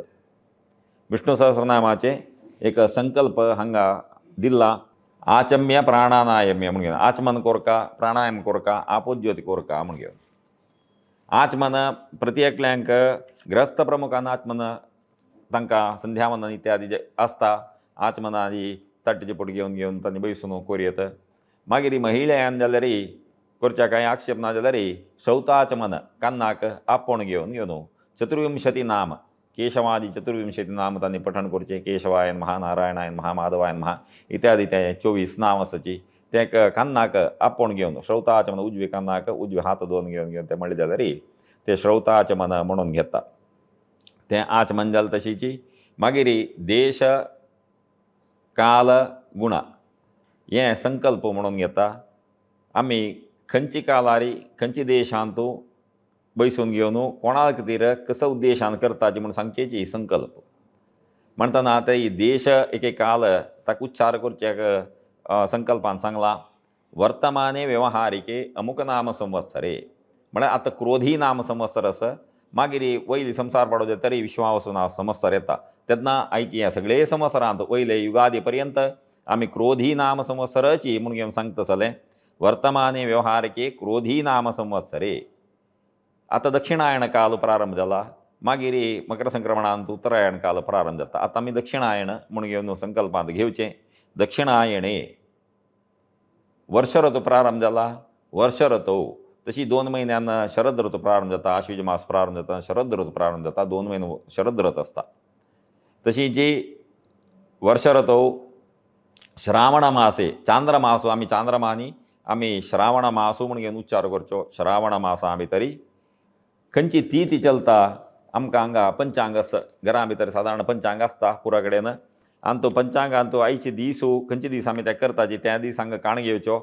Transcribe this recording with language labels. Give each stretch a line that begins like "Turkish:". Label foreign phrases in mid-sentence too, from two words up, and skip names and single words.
Konkani: विष्णू सहस्रनामाचें एक संकल्प हांगा दिल्ला
Sanskrit: आचम्य प्राणानायम्य
Konkani: म्हूण घेवन आचमन कोरका प्राणायाम कोरका आपोज्योती कोरका म्हूण घेवन आचमन प्रती एकल्यांक ग्रस्त प्रमुखान आचमन तांकां संध्यावंदन इत्यादी जे आसता आचमनाची तट्टेची पोट घेवन तांणी बैसून कोरयत. मागीर महिळ्यान जाल्यार करच्या कांय आक्षेप ना जाल्यार श्रौताचमन कान्नाक आपोण घेवन चतुर्विंशती नाम केशवादी चतुर्विंशती नाम तांणी पठण करचें.
Sanskrit: केशवाय नमः नारायणाय नमः माधवाय नमः
Konkani: इत्यादी ते 24 नांव आसाची ते कान्नाक आपोण घेवन श्रौताचमन उजवे कान्नाक उजवे हात दोन घेवन घेवन ते म्हणले जाल्यार ते श्रौताचमन म्हणून घेता. तें आचमन जालें तशीची मागीर देश काल गुणा हें संकल्प म्हणून घेता. आमी खंयची कालारी खंयची देशांतू बैसून घेवन कोणा खातीर कसो उद्देशान करताची म्हूण सांगचेची संकल्प म्हणटना आतां ही देश एके काल ताका उच्चार करचे संकल्पान सांगला
Sanskrit: वर्तमाने व्यवहारिके अमुक नाम संवत्सरे
Konkani: म्हळ्यार आतां क्रोधी नाम संवत्सर आसा मागीर वयली संवसार पडोवचे तरी विश्वावसून संवत्सर येता तेन्ना आयची ह्या सगळे संवत्सरांत वयले युगादी पर्यंत आमी क्रोधी नाम संवत्सराची म्हूण घेवन सांगता जालें
Sanskrit: वर्तमाने व्यवहारिके क्रोधी नाम संवत्सरे.
Konkani: आतां दक्षिणायण काल प्रारंभ जाला मागीर मकर संक्रमणांत उत्तरायण काल प्रारंभ जाता. आतां आमी दक्षिणायण म्हूण घेवन संकल्पांत घेवचें. दक्षिणायणे वर्ष ऋतू प्रारंभ जाला. वर्ष ऋतू तशी 2 म्हयन्यान शरद ऋतू प्रारंभ जाता. आश्वीज मास प्रारंभ जाता शरद ऋतू प्रारंभ जाता 2 म्हयने शरद ऋतू आसता. तशी जी वर्ष ऋतू श्रावण मासे चांद्रमासो आमी चांद्रमानी आमी श्रावण मासो म्हूण घेवन उच्चार करचो. श्रावण मासा भितर खंयची ती चलता आमकां हांगा पंचांग घरा भितर सादारण पंचांग आसता पुरा कडेन आनी तो पंचांगान तो आयचे दीस खंयचे दीस आमी ते करताचे त्या दीस हांगा काण घेवच्यो.